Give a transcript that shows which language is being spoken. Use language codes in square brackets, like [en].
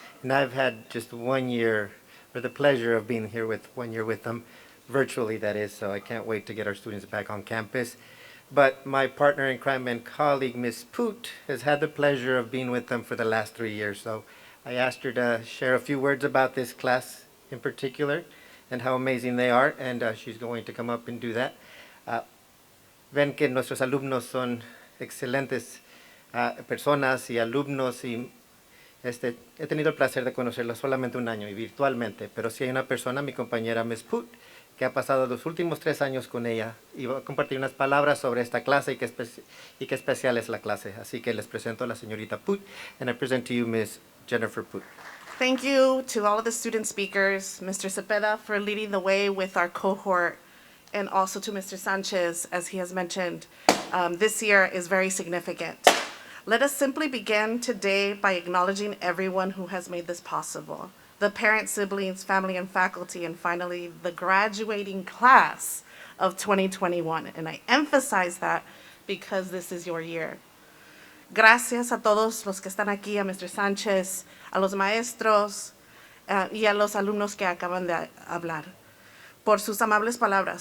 [en] And I've had just 1 year, or the pleasure of being here with 1 year with them, virtually that is, so I can't wait to get our students back on campus. But my partner in crime and colleague, Miss Poot, has had the pleasure of being with them for the last 3 years. So I asked her to share a few words about this class in particular and how amazing they are, and she's going to come up and do that. [es] Ven que nuestros alumnos son excelentes personas y alumnos y he tenido el placer de conocerlos solamente 1 año y virtualmente, pero sí hay una persona, mi compañera Miss Poot, que ha pasado los últimos 3 años con ella y va a compartir unas palabras sobre esta clase y qué especial es la clase. [en] Así que les presento a la señorita Poot, and I present to you Miss Jennifer Poot. Thank you to all of the student speakers, Mr. Cepeda for leading the way with our cohort, and also to Mr. Sanchez, as he has mentioned. This year is very significant. Let us simply begin today by acknowledging everyone who has made this possible. The parents, siblings, family, and faculty, and finally, the graduating class of 2021. And I emphasize that because this is your year. [es] Gracias a todos los que están aquí, a Mr. Sánchez, a los maestros y a los alumnos que acaban de hablar, por sus amables palabras.